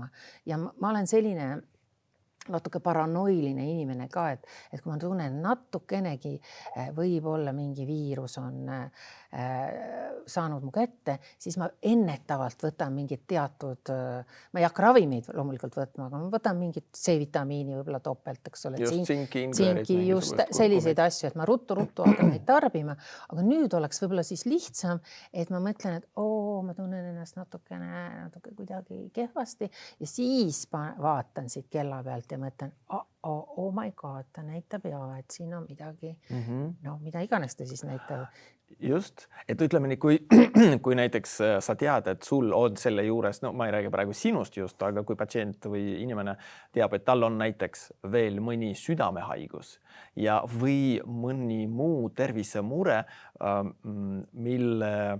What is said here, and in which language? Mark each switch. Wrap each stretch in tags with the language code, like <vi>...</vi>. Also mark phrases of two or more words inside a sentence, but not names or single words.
<et>Ja ma olen selline natuke paranoiline inimene ka, et kui ma tunnen natukenegi võib olla mingi viirus on saanud mu kätte, siis ma ennetavalt võtan mingid teatud, ma ei hakka ravimeid loomulikult võtma, aga ma võtan mingit C-vitamiini võib-olla topelt, eks ole. Tsinki, just selliseid asju, et ma ruttu hakkan neid tarbima, aga nüüd oleks võib-olla siis lihtsam, et ma mõtlen, et ma tunnen ennast natuke kuidagi kehvasti ja siis vaatan siit kella pealt ja mõtlen,</et> <en>oh my god,</en> <et>ta näitab ja, et siin on midagi, mida iganes ta siis näitab. Just, et ütleme nii, kui näiteks sa tead, et sul on selle juures, no ma ei räägi praegu sinust just, aga kui patsient või inimene teab, et tal on näiteks veel mõni südamehaigus ja või mõni muu tervisemure, mille</et>